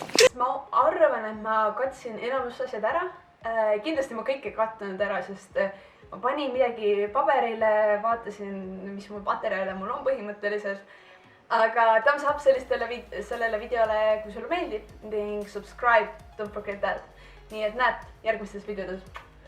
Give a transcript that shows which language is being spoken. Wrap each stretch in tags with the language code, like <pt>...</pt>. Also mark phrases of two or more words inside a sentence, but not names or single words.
<et>Ma arvan, et ma katsin enamus asjad ära. Kindlasti ma kõike katnud ära, sest ma panin midagi paberile, vaatasin, mis mul materjale mul on põhimõtteliselt. Aga</et> <en>thumbs up</en> <et>sellele videole, kui sulle meeldib ning</et> <en>subscribe, don't forget that.</en> <et>Nii et näed järgmistes videodes.</et>